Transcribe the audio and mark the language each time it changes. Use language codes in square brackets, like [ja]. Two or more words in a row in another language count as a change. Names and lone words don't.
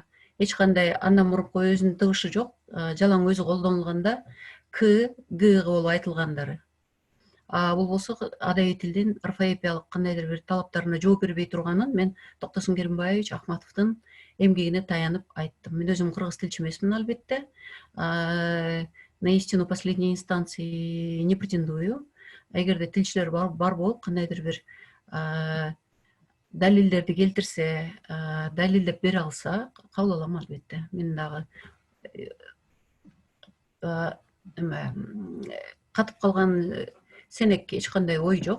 [ky] Эч кандай андан мурунку өзүнүн тыгышы жок. Жалаң өзү колдонулганда К, Г болуп айтылгандары. Бул болсо адабий тилдин орфоэпиялык кандайдыр бир талаптарына жооп бербей турганын мен Токтосун Керимбаевич Ахматовдун эмгегине таянып айттым. Мен өзүм кыргыз тилчи эмесмин албетте. [ru] На истину последней инстанции не претендую. [ky] Эгерде тилчилер бар болуп кандайдыр бир далилдерди келтирсе, далилдеп бере алса, кабыл алам албетте. Мен дагы катып калган сенек эч кандай ой жок.